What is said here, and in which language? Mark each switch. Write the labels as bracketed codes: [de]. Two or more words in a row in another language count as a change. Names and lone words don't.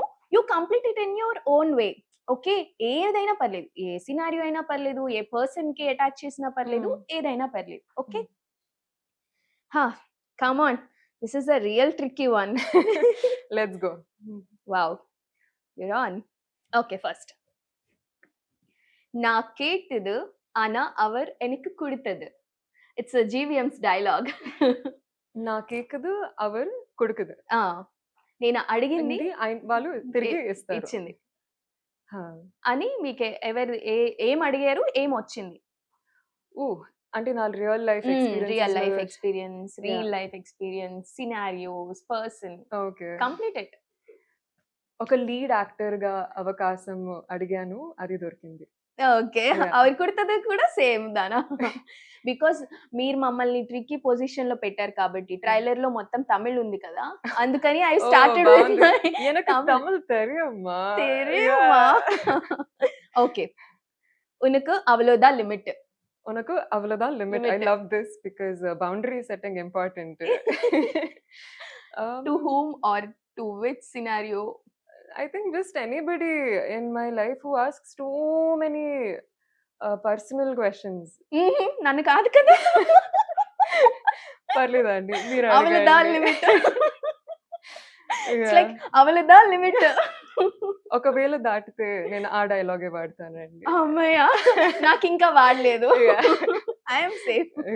[en] You complete it in your own way. [te] ఓకే. ఏదైనా పర్లేదు. ఏ సినారియో అయినా పర్లేదు. ఏ పర్సన్‌కి అటాచ్ చేసినా పర్లేదు. ఏదైనా పర్లేదు. ఓకే. హా! [en] Come on. This is a real tricky one. Let's go. వావ్! You're on. Okay, first. [ta] நான் கேட்டது ஆனா அவர் எனக்கு கொடுத்தது. [en] It's a GVM's dialogue. [ta] நான் கேட்டது அவர் கொடுத்தது [te] నేను అడిగింది వాళ్ళు తిరిగి ఇస్తారు ఇచ్చింది హా. అని మీకు ఎవరు ఏం అడిగారు ఏం వచ్చింది? ఊ అంటే నా రియల్ లైఫ్ [en] real life experience, real life experience, scenarios, person, [te] ఓకే [en] Complete it. [te] ఒక లీడ్ యాక్టర్ గా అవకాశం అడిగాను, అది దొరికింది. ఓకే, అవి కుడుతుంది కూడా సేమ్ దానా? బికాస్ మీరు మమ్మల్ని [en] tricky position [te] లో పెట్టారు కాబట్టి ట్రైలర్ లో మొత్తం తమిళ్ ఉంది కదా, అందుకని [en] I started [ta] எனக்கு தமிழ் தெரியுமா? தெரியுமா? ஓகே, உனக்கு அவ்வளவுதான் லிமிட். உனக்கு அவ்வளவுதான் லிமிட். [en] I love this because boundary setting important. To whom or to which scenario? I think just anybody in my life who asks too many personal questions. [te] నన్ను కాదు కదా. పర్లేదండి, మీరు [ta] அவ்வளவுதான் லிமிட். [en] It's like [ta] அவ்வளவுதான் லிமிட். [te] ఒకవేళ దాటితే నేను ఆ డైలాగే వాడతానండి. అమ్మయ్య, నాకు ఇంకా వాడలేదు. [en] I'm safe.